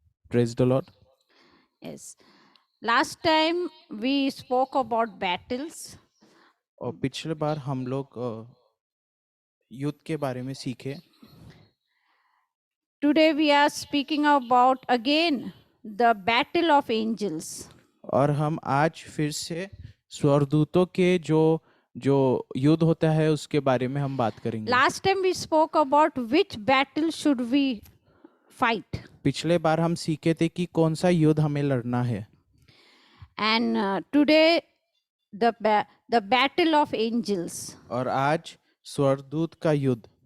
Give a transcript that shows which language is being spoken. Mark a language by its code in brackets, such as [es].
[en] Praise the Lord. Yes. Last time we spoke about battles. [hi] और पिछले बार हम लोग युद्ध के बारे में सीखे. [en] Today we are speaking about again the battle of angels. [hi] और हम आज फिर से स्वर्गदूतों के जो युद्ध होता है उसके बारे में हम बात करेंगे. [en] Last time we spoke about which battle should we fight. [hi] पिछले बार हम सीखे थे कि कौन सा युद्ध हमें लड़ना है. [en] And today the battle of angels. [hi] और आज स्वर्गदूत का युद्ध.